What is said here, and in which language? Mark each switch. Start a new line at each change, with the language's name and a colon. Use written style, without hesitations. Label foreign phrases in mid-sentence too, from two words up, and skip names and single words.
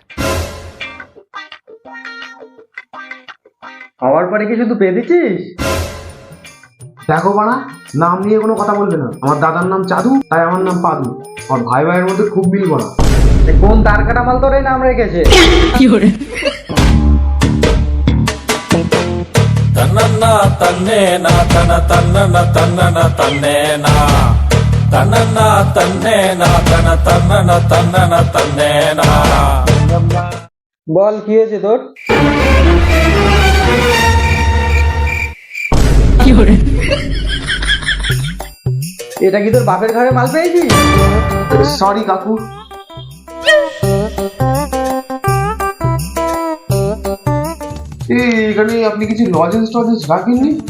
Bangla: আমার পরে কি শুধু পেয়ে দিচ্ছিস? দেখো বাড়া, নাম নিয়ে কোনো কথা বলবে না। আমার দাদার নাম চাদু, তাই আমার নাম পাদু। আমার ভাই ভাইয়ের মধ্যে খুব মিল বড়া। কোন তার কাটা মাল তোর এই নাম রেখেছে? ತನ್ನನ್ನ ತನ್ನೇನ ತನ ತನ್ನನ ತನ್ನನ ತನ್ನೇನ ತನ್ನನ್ನ ತನ್ನೇನ ತನ ತನ್ನನ ತನ್ನನ ತನ್ನೇನ বল কি হয়েছে তোর? এটা কি তোর বাপের ঘরে মাল পেয়েছিস? সরি কাকু। এখানে আপনি কিছু লজেন্স টজেন্স রাখেননি?